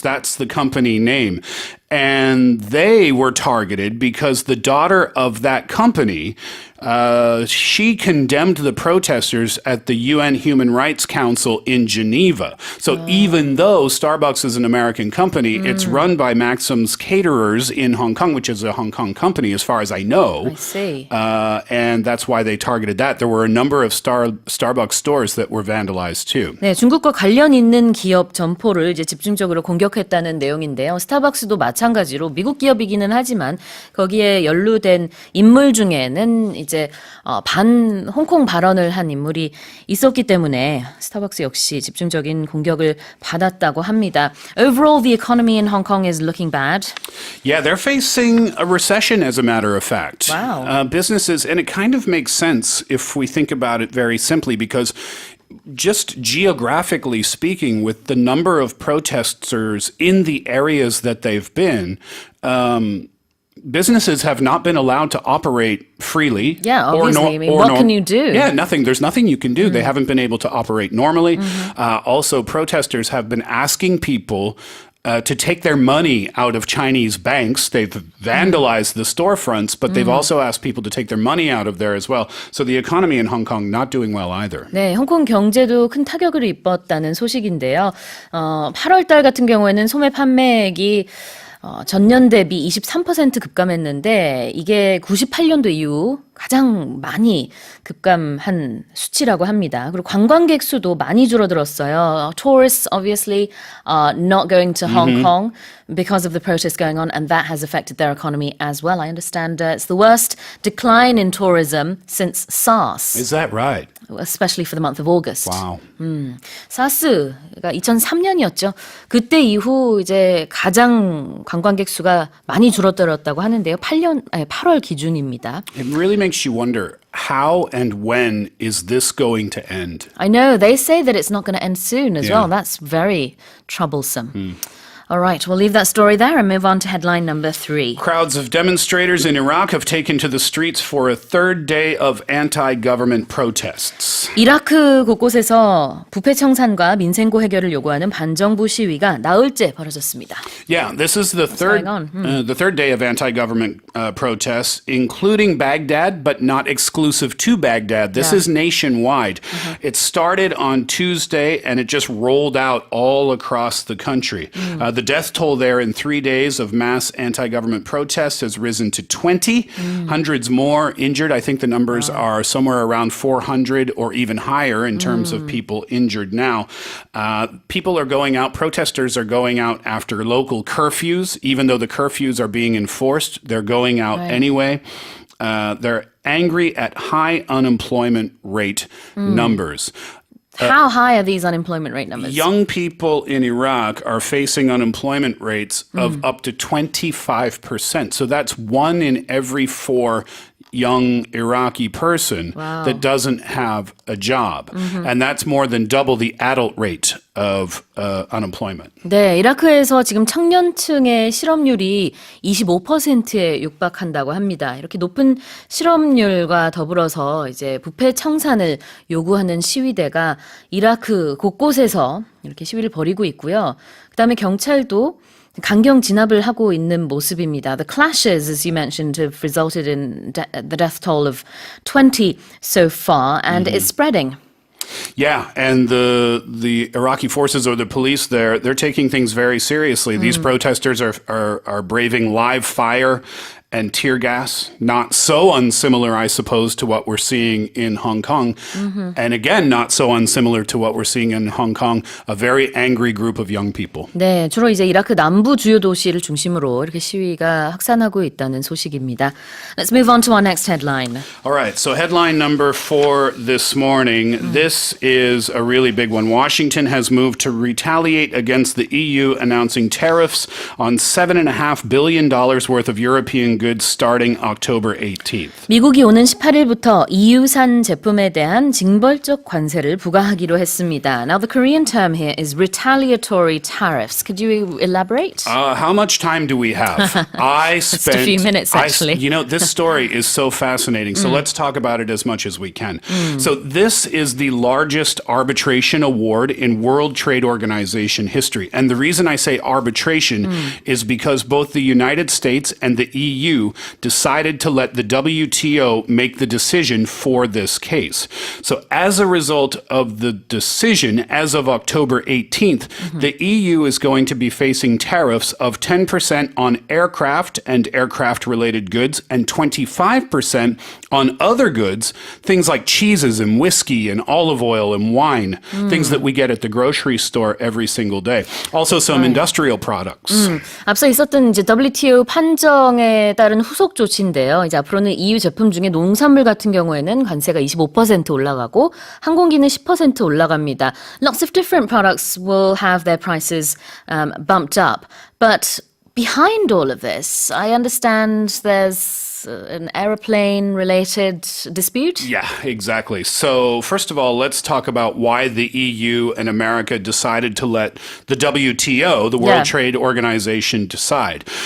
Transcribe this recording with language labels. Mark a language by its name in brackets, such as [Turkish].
[English] That's the company name. And they were targeted because the daughter of that company, she condemned the protesters at the UN Human Rights Council in Geneva. So even though Starbucks is an American company, it's run by Maxim's Caterers in Hong Kong, which is a Hong Kong company as far as I know. I see. And that's why they targeted that. There were a number of Starbucks stores that were vandalized too. [Korean] 네, 중국과 관련 있는 기업 점포를 이제 집중적으로 공격했다는 내용인데요. 스타벅스도 마찬가지로 미국 기업이기는 하지만 거기에 연루된 인물 중에는 이제 반 홍콩 발언을 한 인물이 있었기 때문에 스타벅스 역시 집중적인 공격을 받았다고 합니다. [English] Overall, the economy in Hong Kong is looking bad. Yeah, they're facing a recession, as a matter of fact. Wow. Businesses, and it kind of makes sense if we think about it very simply, because just geographically speaking, with the number of protesters in the areas that they've been, businesses have not been allowed to operate freely. Yeah, obviously. I mean, what can you do? Yeah, nothing. There's nothing you can do. They haven't been able to operate normally. Also, protesters have been asking people to take their money out of Chinese banks. They've vandalized the storefronts, but they've also asked people to take their money out of there as well. So the economy in Hong Kong not doing well either. [Korean] 네, 홍콩 경제도 큰 타격을 입었다는 소식인데요. 8월 달 같은 경우에는 소매 판매액이 전년 대비 23% 급감했는데 이게 98년도 이후 가장 많이 급감한 수치라고 합니다. 그리고 관광객 수도 많이 줄어들었어요. [English] Tourists obviously not going to Hong Kong because of the protests going on, and that has affected their economy as well. I understand it's the worst decline in tourism since SARS, Is that right? especially for the month of August. Wow. [Korean] 사스가 2003년이었죠. 그때 이후 이제 가장 관광객 수가 많이 줄어들었다고 하는데요. 8월 기준입니다. [English] It really makes makes you wonder, how and when is this going to end? I know. They say that it's not going to end soon as Yeah. well. That's very troublesome. All right, we'll leave that story there and move on to headline number 3. Crowds of demonstrators in Iraq have taken to the streets for a third day of anti-government protests. [Korean] 이라크 곳곳에서 부패 청산과 민생고 해결을 요구하는 반정부 시위가 나흘째 벌어졌습니다. [English] Yeah, this is the third day of anti-government protests, including Baghdad, but not exclusive to Baghdad. This is nationwide. It started on Tuesday, and it just rolled out all across the country. The death toll there in 3 days of mass anti-government protests has risen to 20. Hundreds more injured. I think the numbers are somewhere around 400 or even higher in terms of people injured now. People are going out, protesters are going out after local curfews. Even though the curfews are being enforced, they're going out anyway. They're angry at high unemployment rate numbers. How high are these unemployment rate numbers? Young people in Iraq are facing unemployment rates of up to 25%. So that's 1 in every 4 young Iraqi person that doesn't have a job. And that's more than double the adult rate of unemployment. [Korean] 네, 이라크에서 지금 청년층의 실업률이 25%에 육박한다고 합니다. 이렇게 높은 실업률과 더불어서 이제 부패 청산을 요구하는 시위대가 이라크 곳곳에서 이렇게 시위를 벌이고 있고요. 그다음에 경찰도 강경 진압을 하고 있는 모습입니다. [English] The clashes, as you mentioned, have resulted in the death toll of 20 so far, and it's spreading. Yeah, and the Iraqi forces or the police there, they're taking things very seriously. These protesters are braving live fire and tear gas, not so unsimilar, I suppose, to what we're seeing in Hong Kong. And again, not so unsimilar to what we're seeing in Hong Kong, a very angry group of young people. [Korean] 네, 주로 이제 이라크 남부 주요 도시를 중심으로 이렇게 시위가 확산하고 있다는 소식입니다. [English] Let's move on to our next headline. All right, so headline number 4 this morning. This is a really big one. Washington has moved to retaliate against the EU, announcing tariffs on $7.5 billion worth of European goods starting October 18th. [Korean] 미국이 오는 18일부터 EU산 제품에 대한 징벌적 관세를 부과하기로 했습니다. [English] Now the Korean term here is retaliatory tariffs. Could you elaborate? How much time do we have? I spent Just a few minutes, actually. You know, this story is so fascinating. So let's talk about it as much as we can. So this is the largest arbitration award in World Trade Organization history. And the reason I say arbitration is because both the United States and the EU decided to let the WTO make the decision for this case. So as a result of the decision, as of October 18th, the EU is going to be facing tariffs of 10% on aircraft and aircraft-related goods and 25% on other goods, things like cheeses and whiskey and olive oil and wine, things that we get at the grocery store every single day. Also some industrial products. [Korean] 앞서 있었던 이제 WTO 판정에 따른 후속 조치인데요. 이제 앞으로는 EU 제품 중에 농산물 같은 경우에는 관세가 25% 올라가고 항공기는 10% 올라갑니다. [English] Lots of different products will have their prices bumped up. But behind all of this, I understand there's an aeroplane-related dispute? Yeah, exactly. So first of all, let's talk about why the EU and America decided to let the WTO, the World Trade Organization, decide.